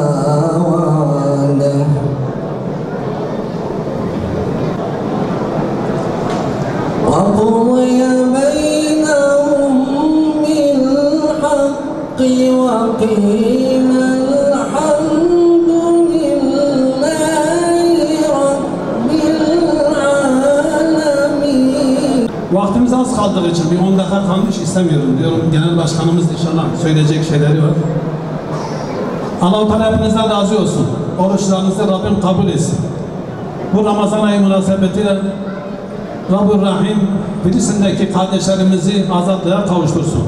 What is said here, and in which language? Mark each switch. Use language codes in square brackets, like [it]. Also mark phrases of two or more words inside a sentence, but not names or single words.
[ar] وعده وقضي بينهم بالحق وقيل الحمد لله رب العالمين. [tr] Vaktimiz az kaldığı için bir 10 dakika kalmış, istemiyorum diyorum. Genel başkanımız inşallah söyleyecek şeyleri var. Allah-u Teala hepinizden razı olsun. Oruçlarınızı Rabbim kabul etsin. Bu Ramazan ayı münasebetiyle Rabbül Rahim Filistin'deki kardeşlerimizi azatlığa kavuştursun.